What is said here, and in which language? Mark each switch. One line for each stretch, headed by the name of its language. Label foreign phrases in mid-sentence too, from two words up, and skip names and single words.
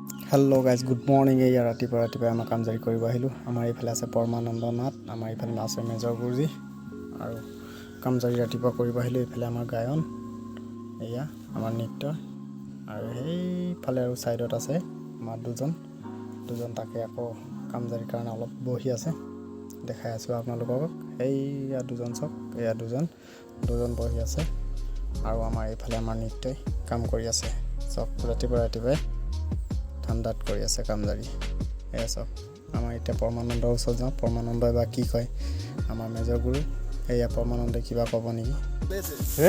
English: hello guys good morning
Assamese: এয়া ৰাতিপুৱা আমি কামজাৰি কৰিব আহিলো আমাৰ এইফালে আছে পৰমানন্দ নাথ আমাৰ এইফালে আছে মেজৰ গুৰুজী আৰু কামজাৰি ৰাতিপুৱা কৰিব আহিলো এইফালে আমাৰ গায়ন এয়া আমাৰ নৃত্য আৰু এইফালে আৰু সাইডত আছে আমাৰ দুজন তাকে আকৌ কামজাৰিৰ কাৰণে অলপ বহি আছে দেখাই আছো আপোনালোকক এইয়া দুজন চক এয়া দুজন বহি আছে আৰু আমাৰ এইফালে আমাৰ নৃত্যই কাম কৰি আছে চক ৰাতিপুৱা ঠাণ্ডাত কৰি আছে কামজাৰি এয়া চক আমাৰ এতিয়া পৰমানন্দৰ ওচৰত যাওঁ পৰমানন্দই বা কি কয় আমাৰ মেজৰ গুৰু এয়া পৰমানন্দই কিবা ক'ব নেকি হে